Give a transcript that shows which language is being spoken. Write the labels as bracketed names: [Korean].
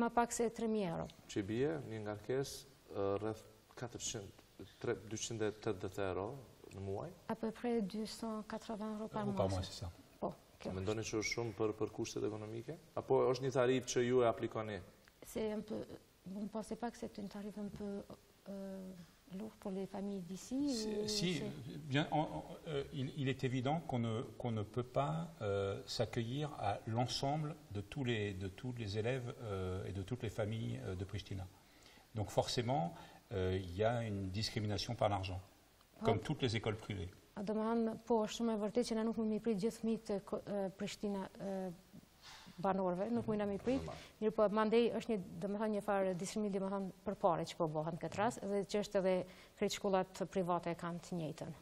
[Albanian] Më pak se 3.000 €. Që bie një ngarkesë rreth 280 € në muaj? [French] À peu près 280 € par mois. C'est ça. [Albanian] Po, kjo. Mendoni që është shumë për kushtet ekonomike? Apo është një tarif që ju e aplikoni? [French] C'est un peu... Vous ne pensez pas que c'est une tarif un peu lourd pour les familles d'ici? Si, bien, il est évident qu'on ne peut pas s'accueillir à l'ensemble de tous les élèves et de toutes les familles de Pristina. Donc forcément, il y a une discrimination par l'argent, comme toutes les écoles privées. [Albanian] Domethënë, po, është shumë e vërtetë që ne nuk mund të prit gjithë fëmijët e Prishtina banorëve, nuk mundna mi prit, mirë po mandej është domethënë një farë diskriminimi domethënë përpara që po bëhen në këtë rast dhe që është edhe krejt shkollat private kanë të njëjtën.